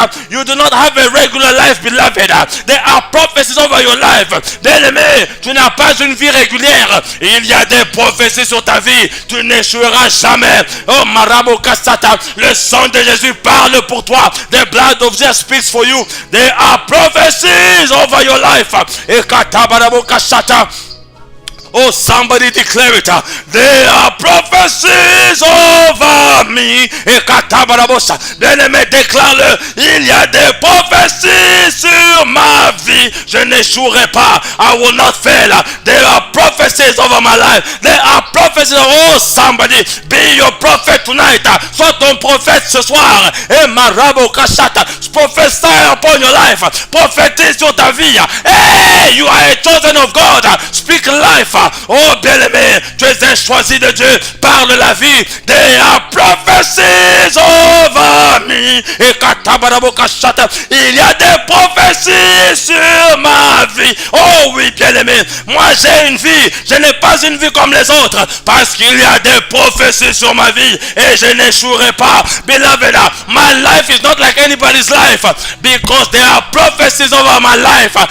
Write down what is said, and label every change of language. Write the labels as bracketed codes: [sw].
[en] You do not have a regular life, beloved. There are prophecies over your life. [fr] Bien-aimé, tu n'as pas une vie régulière. Il y a des prophéties sur ta vie. Tu n'échoueras jamais. Oh, Marabo Kasata, le sang de Jésus parle pour toi. [en] The blood of Jesus speaks for you. There are prophecies over your life. Et Katabarabo Kasata. Oh, somebody declare it. There are prophecies over me. Et katabarabosa. [fr] Bien-aimé, déclare-le. Il y a des prophéties sur ma vie. Je n'échouerai pas. [en] I will not fail. There are prophecies over my life. There are prophecies. Oh, somebody, be your prophet tonight. [fr] Sois ton prophète ce soir. Et marabo kashata. [en] Prophesy upon your life. [fr] Prophétise sur ta vie. [en] Hey, you are a chosen of God. Speak life. [fr] Oh, bien-aimé, tu es un choisi de Dieu. Parle la vie. [en] There are prophecies over me. Et katabarabo kashata. [fr] Il y a des prophéties sur ma vie. Oh oui, bien-aimé. Moi, j'ai une vie. Je n'ai pas une vie comme les autres. Parce qu'il y a des prophéties sur ma vie. Et je n'échouerai pas. [en] Beloved, my life is not like anybody's life. Because there are prophecies over my life.